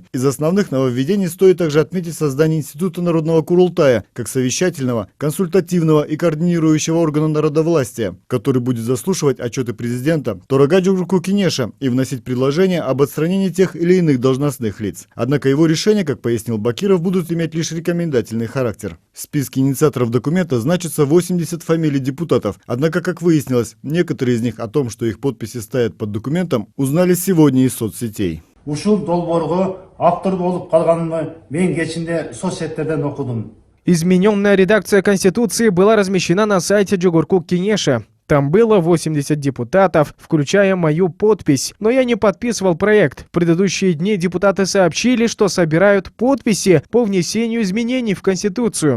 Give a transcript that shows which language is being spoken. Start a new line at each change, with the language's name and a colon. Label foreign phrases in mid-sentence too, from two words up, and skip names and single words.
Russian: Из основных нововведений стоит также отметить создание Института Народного Курултая как совещательного, консультативного и координирующего органа народовластия, который будет заслушивать отчеты президента Торага Джугурку Кенеша и вносить предложения об отстранении тех или иных должностных лиц. Однако его решения, как пояснил Бакиров, будут иметь лишь рекомендательный характер. В списке инициаторов документа значится 80 фамилий депутатов, однако, как выяснилось, некоторые из них о том, что их подписи стоят под документом, узнали сегодня из соцсетей.
Kyrgyz: Ушул долбоорго автор болуп калганымды мен кечинде соцсеттерден окудум.
Russian: Измененная редакция Конституции была размещена на сайте Джугурку Кенеша. Там было 80 депутатов, включая мою подпись. Но я не подписывал проект. В предыдущие дни депутаты сообщили, что собирают подписи по внесению изменений в Конституцию.